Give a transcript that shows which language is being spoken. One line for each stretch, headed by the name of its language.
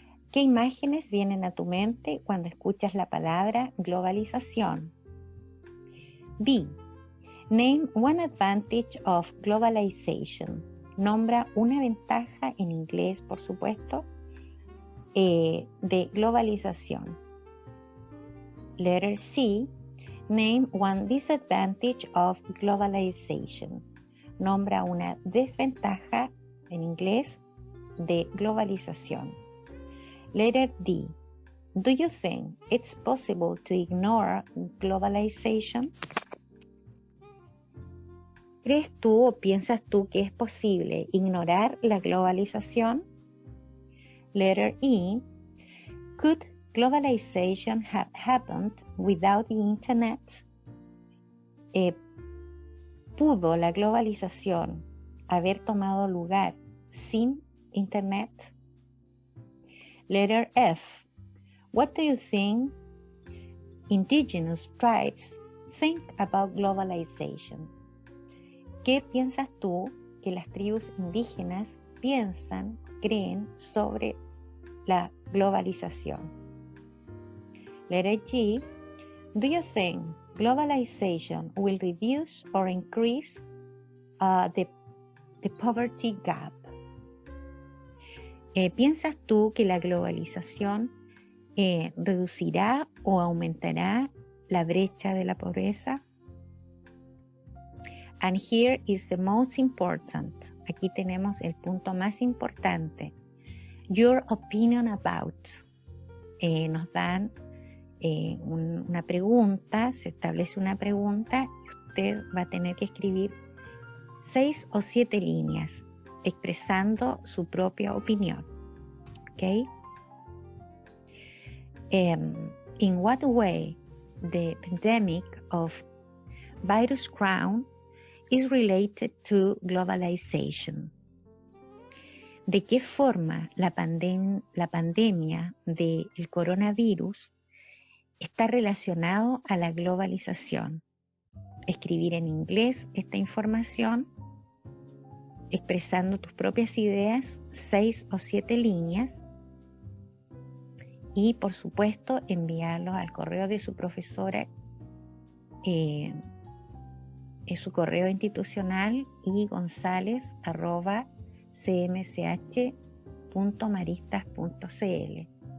Spanish: ¿Qué imágenes vienen a tu mente cuando escuchas la palabra globalización? B.
English: Name one advantage of globalization.
Spanish: Nombra una ventaja, en inglés por supuesto, de globalización.
English: Letter C. Name one disadvantage of globalization.
Spanish: Nombra una desventaja, en inglés, de globalización.
English: Letter D. Do you think it's possible to ignore globalization?
Spanish: ¿Crees tú o piensas tú que es posible ignorar la globalización?
English: Letter E. Could globalization have happened without the internet?
Spanish: ¿Pudo la globalización haber tomado lugar sin internet?
English: Letter F. What do you think indigenous tribes think about globalization?
Spanish: ¿Qué piensas tú que las tribus indígenas piensan, creen sobre la globalización?
English: Letter G. Do you think globalization will reduce or increase the poverty gap?
Spanish: ¿Piensas tú que la globalización reducirá o aumentará la brecha de la pobreza?
English: And here is the most important.
Spanish: Aquí tenemos el punto más importante.
English: Your opinion about.
Spanish: Nos dan una pregunta, se establece una pregunta y usted va a tener que escribir 6 o 7 líneas expresando su propia opinión.
English: ¿Ok? In what way the pandemic of virus crown is related to globalization.
Spanish: ¿De qué forma la pandemia del coronavirus está relacionado a la globalización? Escribir en inglés esta información, expresando tus propias ideas, 6 o 7 líneas, y por supuesto enviarlos al correo de su profesora, en su correo institucional igonzalez@cmch.maristas.cl.